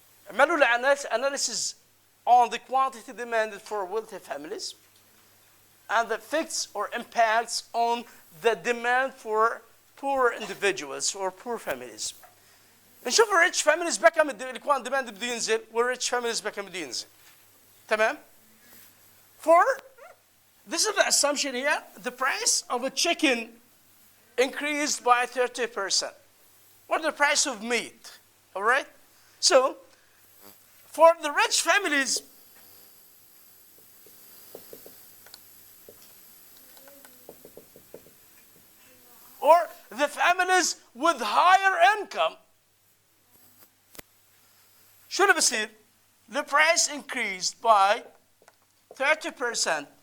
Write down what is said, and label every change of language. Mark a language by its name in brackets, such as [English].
[Arabic] عملوا [English] analysis on the quantity demanded for wealthy families and the effects or impacts on the demand for poor individuals or poor families. [Arabic] نشوف rich families بكم الكوان demand بده ينزل والrich families بكم بده ينزل. تمام؟ [English] For this is the assumption here. The price of a chicken increased by 30%. Or the price of meat. All right? So, for the rich families, or the families with higher income, [Arabic] شو اللي بصير؟ [English] The price increased by 30%.